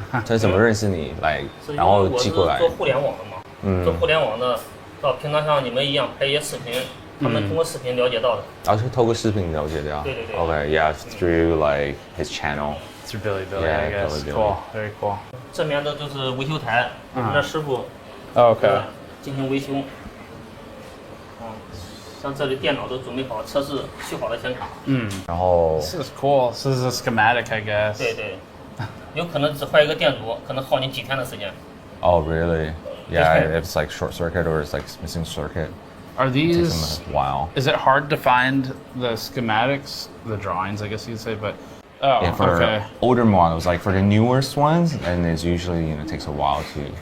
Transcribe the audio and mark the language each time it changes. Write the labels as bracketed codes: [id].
[zh] 他怎么认识你来，然后寄过来？我是做互联网的嘛，做互联网的，到平常像你们一样拍一些视频，他们通过视频了解到的。然后是透过视频了解到。对对对。 [en] Okay, yeah, through like his channel. Through Billy, I guess. Cool, very cool. [zh] 这边的就是维修台，我们的师傅。 [en] OK。 [zh] 进行维修。像这里电脑都准备好，测试修好的显卡。然后。 [en] This is cool. This is a schematic, I guess. [zh] 对对。有可能只坏一个电阻，可能耗你几天的时间。 [en] Oh, really? Yeah, if it's like short circuit or it's like missing circuit. Are these? It takes them a while. Is it hard to find the schematics, the drawings, I guess you'd say, but. Oh, yeah, for okay. older models, like for the newest ones, and it's usually takes a while to.